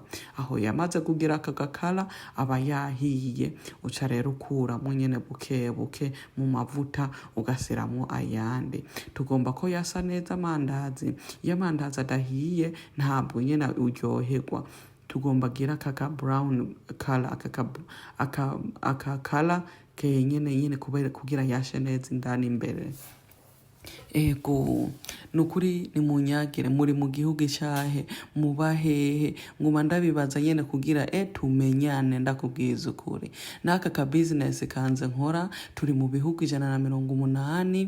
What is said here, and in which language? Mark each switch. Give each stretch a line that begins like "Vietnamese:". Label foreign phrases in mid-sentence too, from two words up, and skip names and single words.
Rundi: Aho yamaze kugira aka gakala aba yahiye, uca rero ukuramwo nyene bukebuke mu mavuta ugasiramwo ayandi. Tugomba ko yasa neza amandazi. Iyo amandazi adahiye ntabwo nyene uryoherwa. Tugomba gira aka
English: brown color,
Rundi: aka color ke nyene kugira yashe neza indani imbere. Ego nukuri ni munyagire muri mu gihugu cyahe mubahehe nguma ndabibaza nyene kugira tumenyane ndakubwiza ukuri. Naka ka business kanze nkora turi mu bihugu 180.